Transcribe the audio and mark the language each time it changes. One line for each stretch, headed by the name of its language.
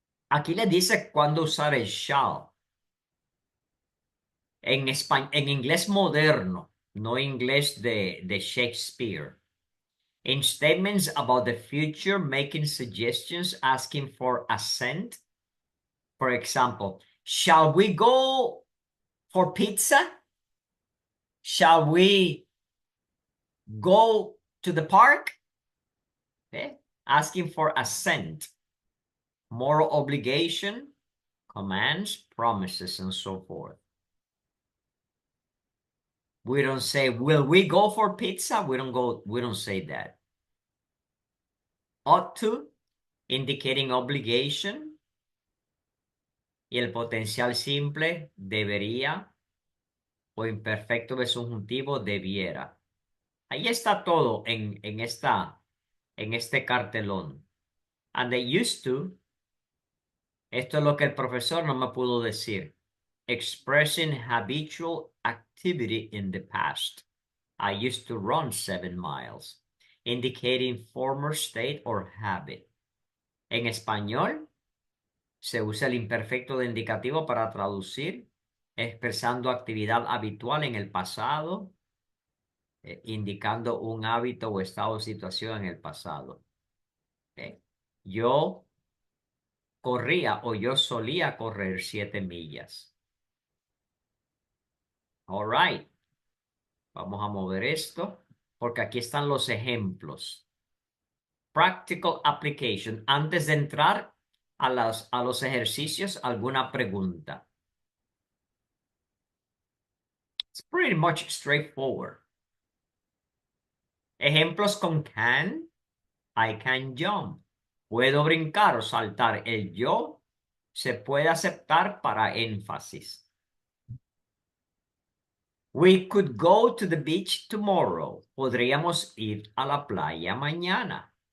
Spanish: Aquí le dice cuándo usar el shall. En inglés moderno, no inglés de Shakespeare.
English: In statements about the future, making suggestions, asking for assent. For example, shall we go for pizza? Shall we go to the park? Asking for assent. Moral obligation, commands, promises, and so forth. We don't say, will we go for pizza? We don't say that. Ought to, indicating obligation.
Spanish: Y el potencial simple, debería, o imperfecto de subjuntivo, debiera. Ahí está todo en este cartelón.
English: And they used to,
Spanish: esto es lo que el profesor no me pudo decir.
English: Expressing habitual activity in the past. I used to run 7 miles, indicating former state or habit.
Spanish: En español, se usa el imperfecto de indicativo para traducir, expresando actividad habitual en el pasado, indicando un hábito o estado de situación en el pasado. Yo corría o yo solía correr 7 millas.
English: All right.
Spanish: Vamos a mover esto porque aquí están los ejemplos.
English: practical application.
Spanish: Antes de entrar a los ejercicios, ¿alguna pregunta?
English: It's pretty much straightforward.
Spanish: Ejemplos con can.
English: I can jump.
Spanish: Puedo brincar o saltar. El yo se puede aceptar para énfasis.
English: We could go to the beach tomorrow.
Spanish: Podríamos ir a la playa mañana.